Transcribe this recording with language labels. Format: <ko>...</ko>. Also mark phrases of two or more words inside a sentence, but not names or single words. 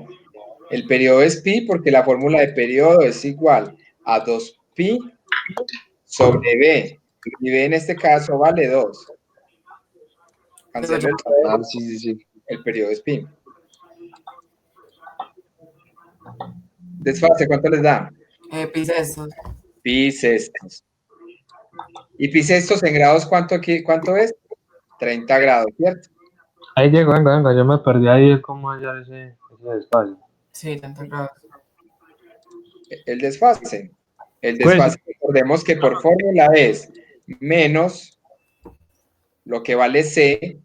<es>El periodo es pi porque la fórmula de periodo es igual a 2pi sobre b. Y b en este caso vale 2. Cancelo Sí. el periodo es pi. Desfase, ¿cuánto les da? Pi sextos. Pi sextos. ¿Y pi sextos en grados cuánto es? 30 grados, ¿cierto? Ahí llegó, venga, yo me perdí ahí cómo hallar ese espacio. Sí, 30 grados. El desfase. El Pues- desfase, recordemos que por fórmula es menos lo que vale C.</es>